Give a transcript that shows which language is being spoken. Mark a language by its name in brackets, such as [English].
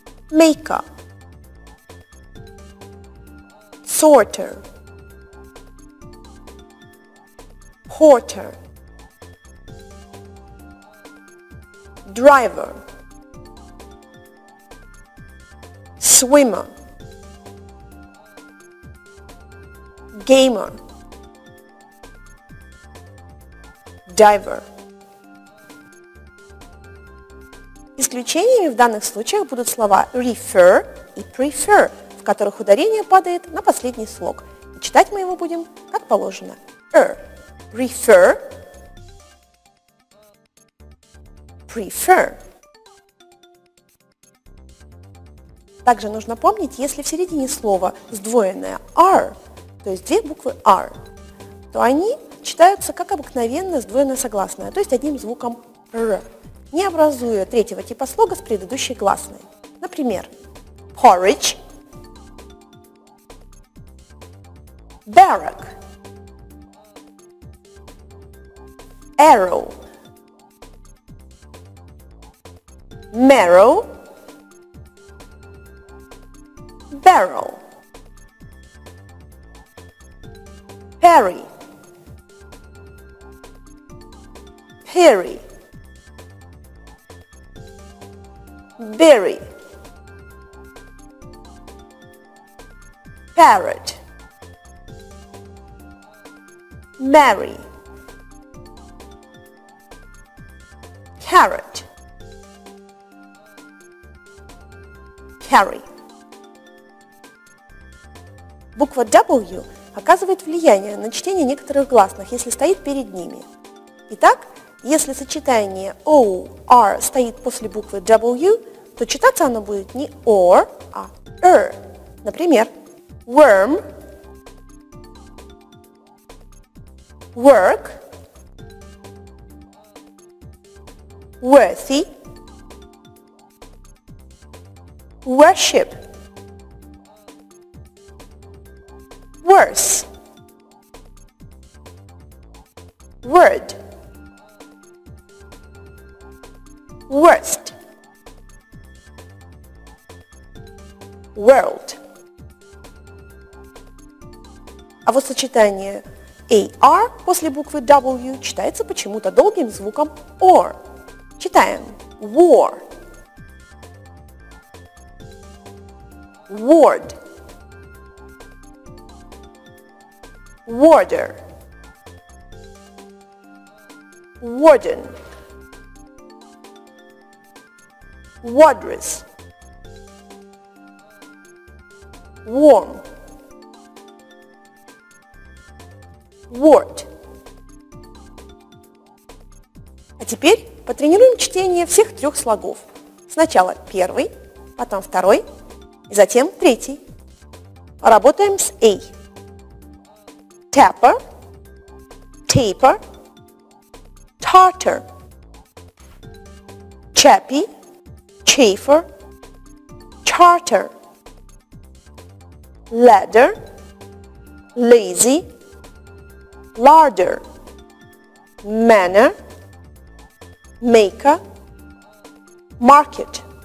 [English] maker, sorter, porter, driver, swimmer, gamer, diver. [Russian] Исключениями в данных случаях будут слова refer и prefer, в которых ударение падает на последний слог. И читать мы его будем как положено. [English] Prefer, prefer. [Russian] Также нужно помнить, если в середине слова сдвоенное R, то есть две буквы R, то они читаются как обыкновенное сдвоенное согласное, то есть одним звуком R, не образуя третьего типа слога с предыдущей гласной. Например, [English] porridge, barrack, arrow, marrow, barrel, perry, perry, berry, parrot, marry, carrot, carry. [Russian] Буква W оказывает влияние на чтение некоторых гласных, если стоит перед ними. Итак, если сочетание O, R стоит после буквы W, то читаться оно будет не OR, а R. Например, [English] worm, work, worthy, worship, worse, word, worst, world. [Russian] А вот сочетание AR после буквы W читается почему-то долгим звуком OR. Читаем [English] war, ward, warder, warden, wardress, warm, word. [Russian] А теперь потренируем чтение всех трех слогов. Сначала первый, потом второй и затем третий. Работаем с A. [English] Tapper, taper, tartar, chappy, chafer, charter, ladder, lazy, larder, manner, maker, market.